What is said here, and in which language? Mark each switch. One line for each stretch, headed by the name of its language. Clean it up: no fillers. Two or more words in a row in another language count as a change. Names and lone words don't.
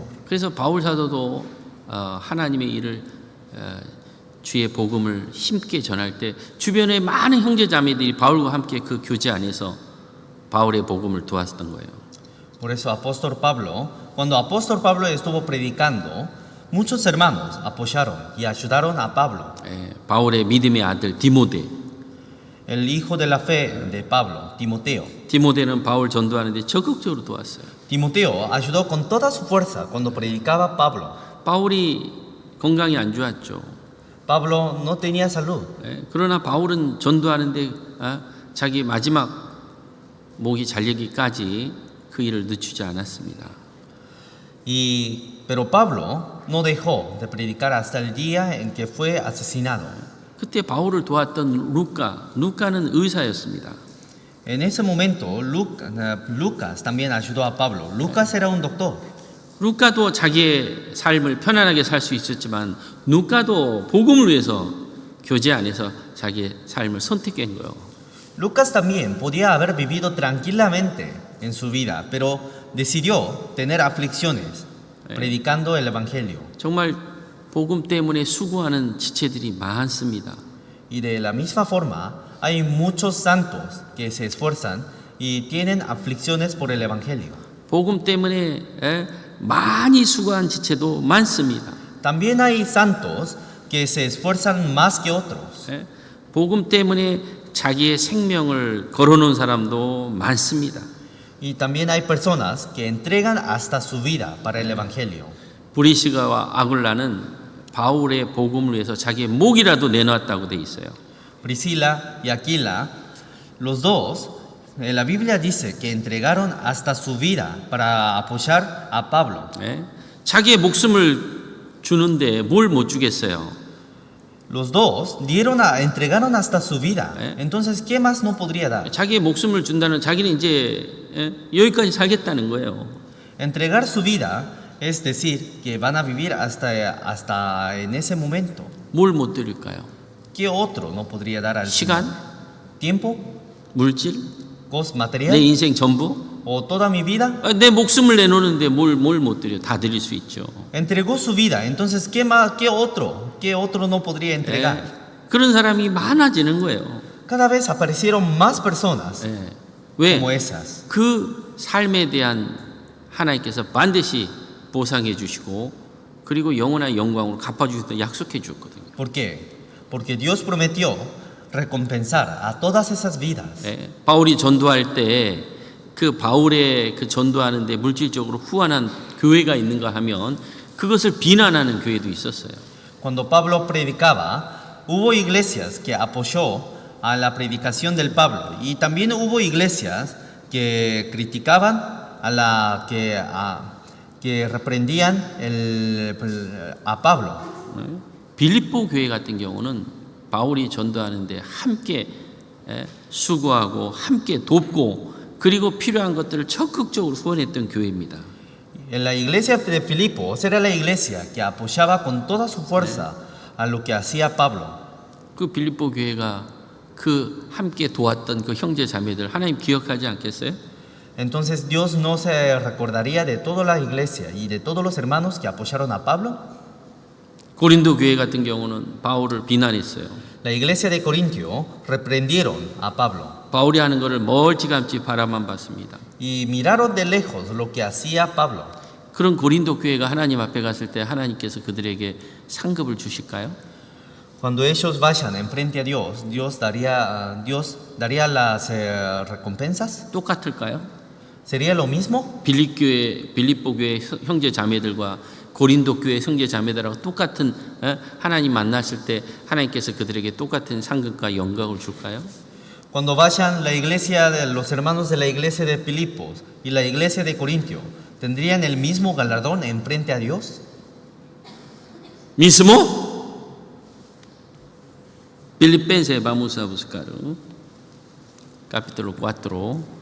Korean: 그래서 바울 사도도 하나님의 일을 주의 복음을 힘께 전할 때 주변의 많은 형제 자매들이 바울과 함께 그 교제 안에서 바울의 복음을 도왔던 거예요.
Spanish: Por eso cuando apóstol Pablo estuvo predicando, muchos hermanos apoyaron y ayudaron a Pablo.
Korean: 바울의 믿음의 아들 디모데.
Spanish: El hijo de la fe de Pablo, Timoteo.
Korean: 디모데는 바울 전도하는데 적극적으로 도왔어요.
Spanish: Timoteo ayudó con toda su fuerza cuando predicaba Pablo.
Korean: 바울이 건강이 안 좋았죠.
Spanish: Pablo no tenía salud.
Korean: 그러나 바울은 전도하는데 자기 마지막 목이 잘리기까지 그 일을 늦추지 않았습니다.
Spanish: Pero Pablo no dejó de predicar hasta el día en que fue asesinado.
Korean: 그때 바울을 도왔던 루카는 의사였습니다.
Spanish: En ese momento, Lucas también ayudó a Pablo. Lucas era un doctor.
Korean: 루카도 자기의 삶을 편안하게 살 수 있었지만 루카도 복음을 위해서 교제 안에서 자기의 삶을 선택한 거예요.
Spanish: Lucas también podía haber vivido tranquilamente en su vida, pero decidió tener aflicciones predicando el evangelio.
Korean: 정말 복음 때문에 수고하는 지체들이 많습니다.
Spanish: Y de la misma forma, hay muchos santos que se esfuerzan y tienen aflicciones por el evangelio.
Korean: 복음 때문에 많이 수고한 지체도 많습니다.
Spanish: También hay santos que se esfuerzan más que otros.
Korean: 복음 때문에 자기의 생명을 걸어놓은 사람도 많습니다.
Spanish: Y también hay personas que entregan hasta su vida para el evangelio.
Korean: 브리시가와 아굴라는 바울의 복음을 위해서 자기의 목이라도 내놓았다고 돼 있어요.
Spanish: Priscila y Aquila, los dos, la Biblia dice que entregaron hasta su vida para apoyar a Pablo.
Korean: 자기의 목숨을 주는데 뭘 못 주겠어요?
Spanish: Los dos entregaron hasta su vida. Entonces, ¿qué más no podría dar?
Korean: 자기의 목숨을 준다는 자기는 이제 여기까지 살겠다는 거예요.
Spanish: Entregar su vida es decir que van a vivir hasta en ese momento.
Korean: 뭘 못 드릴까요?
Spanish: ¿Qué otro no podría dar al
Korean: 시간,
Spanish: Señor? ¿Tiempo?
Korean: 물질,
Spanish: ¿Cosas
Korean: 내
Spanish: material?
Korean: 인생 전부?
Spanish: ¿O toda mi vida?
Korean: 내 목숨을 내놓는데 뭘 못 드려? 다 드릴 수 있죠.
Spanish: Entregó su vida. Entonces, ¿qué otro no podría entregar?
Korean: 그런 사람이 많아지는 거예요.
Spanish: Cada vez aparecieron más personas
Korean: 왜?
Spanish: como esas.
Korean: 그 삶에 대한 하나님께서 반드시 보상해 주시고 그리고 영원한 영광으로 갚아주시다 약속해 주었거든요.
Spanish: ¿Por qué? Porque Dios prometió recompensar a todas esas vidas.
Korean: 바울이 전도할 때 그 바울의 그 전도하는데 물질적으로 후원한 교회가 있는가 하면 그것을 비난하는 교회도 있었어요.
Spanish: Cuando Pablo predicaba, hubo iglesias que apoyó a la predicación del Pablo y también hubo iglesias que criticaban que reprendían a Pablo.
Korean: 빌립보 교회 같은 경우는 바울이 전도하는데 함께 수고하고 함께 돕고 그리고 필요한 것들을 적극적으로 후원했던 교회입니다.
Spanish: En la iglesia de Filipos era la iglesia que apoyaba con toda su fuerza a lo que hacía Pablo.
Korean: 그 빌립보 교회가 그 함께 도왔던 그 형제 자매들 하나님 기억하지 않겠어요?
Spanish: Entonces Dios no se recordaría de toda la iglesia y de todos los hermanos que apoyaron a Pablo.
Korean: 고린도 교회 같은 경우는 바울을 비난했어요.
Spanish: La iglesia de Corintio reprendieron a Pablo
Korean: 바울이 하는 것을 멀찌감치 바라만 봤습니다.
Spanish: y miraron de lejos lo que hacía Pablo.
Korean: 그런 고린도 교회가 하나님 앞에 갔을 때 하나님께서 그들에게 상급을 주실까요?
Spanish: Cuando ellos vayan enfrente a Dios, Dios daría las recompensas.
Korean: 똑같을까요?
Spanish: ¿Sería lo mismo?
Korean: 빌립보 교회 형제 자매들과 고린도 교회 형제 자매들하고 똑같은 하나님 만났을 때 하나님께서 그들에게 똑같은 상급과 영광을 줄까요?
Spanish: Cuando vayan la iglesia de los hermanos de la iglesia de Filipos y la iglesia de Corintio, ¿tendrían el mismo galardón enfrente a Dios? mismo? Filipenses, vamos a buscar capítulo 4.